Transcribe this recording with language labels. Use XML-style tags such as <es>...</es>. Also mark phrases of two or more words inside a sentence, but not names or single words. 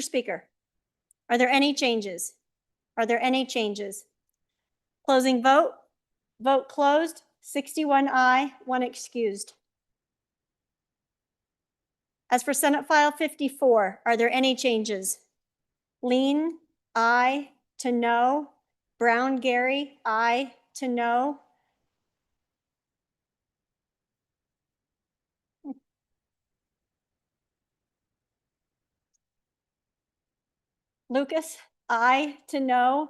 <en>Speaker, are there any changes? Are there any changes? Closing vote. Vote closed. 61 aye, 1 excused. As for Senate File 54, are there any changes? Lean, aye to no. Brown Gary, aye to no. Lucas, aye to no.</en>